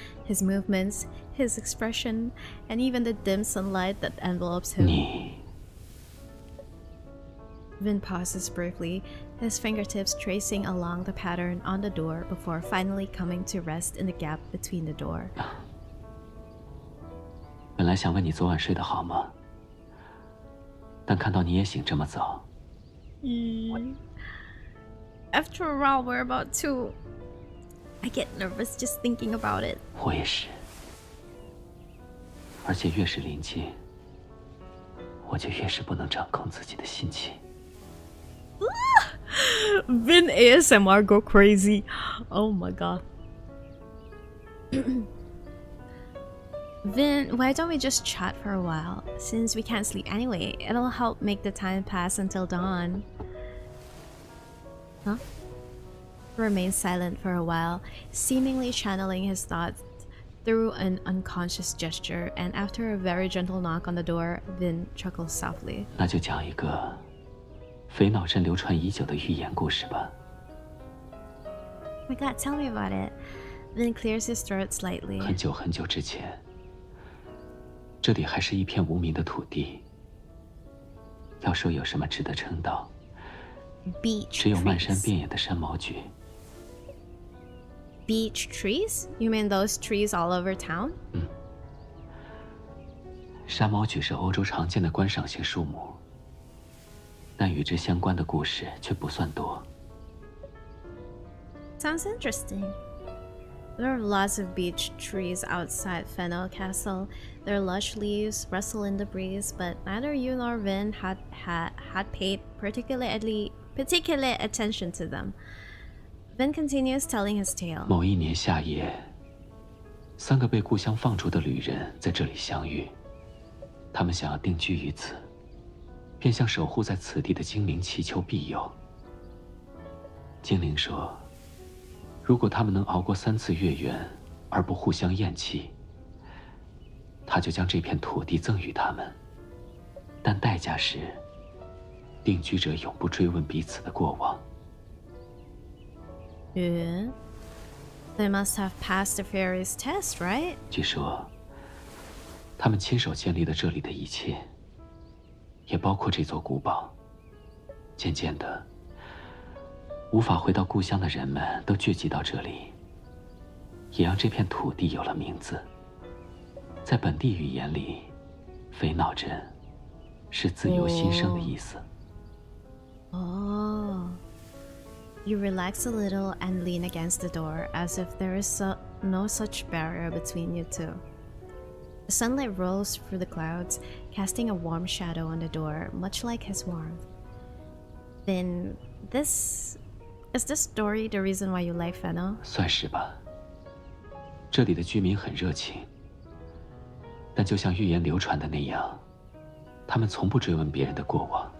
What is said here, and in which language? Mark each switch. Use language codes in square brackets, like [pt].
[en] His movements, his expression, and even the dim sunlight that envelopes him. [zh] 你 [en] Vin pauses briefly, his fingertips tracing along the pattern on the door before finally coming to rest in the gap between the door. [zh] 本来想问你昨晚睡得好吗？但看到你也醒这么早， [en] After a while, we're about to... I get nervous just thinking about it. [zh] 我也是。而且越是临近，我就越是不能掌控自己的心情。 [en] Vin ASMR go crazy. Oh my god. Vin, why don't we just chat for a while? Since we can't sleep anyway, it'll help make the time pass until dawn. Huh? He remains silent for a while, seemingly channeling his thoughts through an unconscious gesture, and after a very gentle knock on the door, Vin chuckles softly. [zh] 那就讲一个肥脑镇流传已久的寓言故事吧。 [en] Oh my god, tell me about it. Vin clears his throat slightly. [zh] 很久很久之前，这里还是一片无名的土地。要说有什么值得称道， [en] Beach [zh] 只有漫山 [en] trees. [zh] 遍野的山毛榉。 [en] Beach trees? You mean those trees all over town? [zh] 山毛榉是欧洲常见的观赏性树木，但与之相关的故事却不算多。 [en] Sounds interesting. There are lots of beech trees outside Fennel Castle. Their lush leaves rustle in the breeze, but neither you nor Vin had paid particular attention to them. Vin continues telling his tale. [zh] 某一年夏夜，3个被故乡放逐的旅人在这里相遇，他们想要定居于此，便向守护在此地的精灵祈求庇佑。精灵说，如果他们能熬过3次月圆而不互相厌弃，他就将这片土地赠予他们，但代价是定居者永不追问彼此的过往。 [en] Yeah. They must have passed the fairy's test, right? [zh] 据说，他们亲手建立了这里的一切，也包括这座古堡。渐渐的，无法回到故乡的人们都聚集到这里，也让这片土地有了名字。在本地语言里，肥脑症是自由新生的意思。 [en] Oh. You relax a little and lean against the door as if there is no such barrier between you two. The sunlight rolls through the clouds, casting a warm shadow on the door, much like his warmth. Then, is this story the reason why you like Fennel? [zh] 算是吧。这里的居民很热情，但就像寓言流传的那样，他们从不追问别人的过往。